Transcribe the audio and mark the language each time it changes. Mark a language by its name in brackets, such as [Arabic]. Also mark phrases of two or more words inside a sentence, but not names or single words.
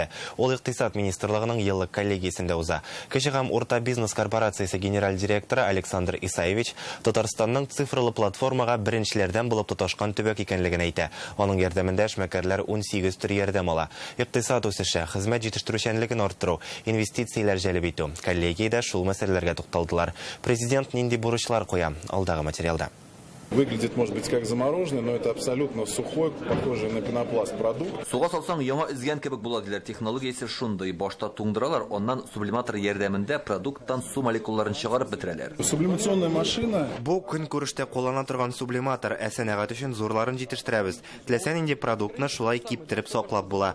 [Tatar] Ул Икътисад министрлыгының еллык коллегиясендә уза. Кече һәм урта бизнес корпорациясе генераль директоры Александр Исаевич Татарстанның цифрлы платформага беренчеләрдән булып тоташкан төбәк икәнлеген әйтә. Аның ярдәмендә эшмәкәрләр 18 төр ярдәм ала. Икътисад үсеше, хезмәт җитештерүчәнлеген арттыру, инвестицияләр җәлеп итү. Коллегиядә шул мәсьәләләргә тукталдылар. Президент нинди бурычлар куя? Алдагы материалда. [Russian] Выглядит, может быть, как замороженный, но это абсолютно сухой, похожий на пенопласт продукт. [Tatar] Суга салсаң яңа изгән кебек була диләр. Технологиясе шундый. Башта туңдыралар, оннан сублиматор ярдәмендә продукттан су молекулаларын чыгарып бетерәләр. [Russian] Сублимационная машина. [Tatar] Бу көнкүрештә куллана торган сублиматор сәнәгать өчен зурларын җитештерәбез. Теләсә нинди продуктны шулай киптереп саклап була.